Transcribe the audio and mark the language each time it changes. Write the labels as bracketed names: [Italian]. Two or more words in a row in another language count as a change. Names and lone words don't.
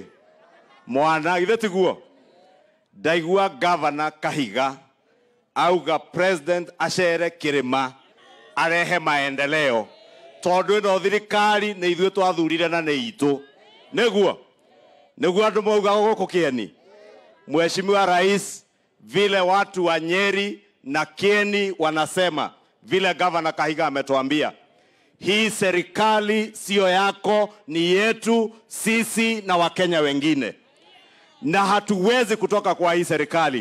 [Kikuyu] Mwana ithe tiguo. Ndaigua governor Kahiga auga president acere Kĩrĩma arehe maendeleo, tondũ ĩno thirikari nĩ ithuĩ twathurire na nĩ itũ. Nĩguo andũ mauga gũkũ Kieni. [Swahili] Mheshimiwa Rais, vile watu wa Nyeri na Kieni wanasema, vile governor Kahiga ametuambia, hii serikali sio yako, ni yetu sisi na Wakenya wengine, na hatuwezi kutoka kwa hii serikali.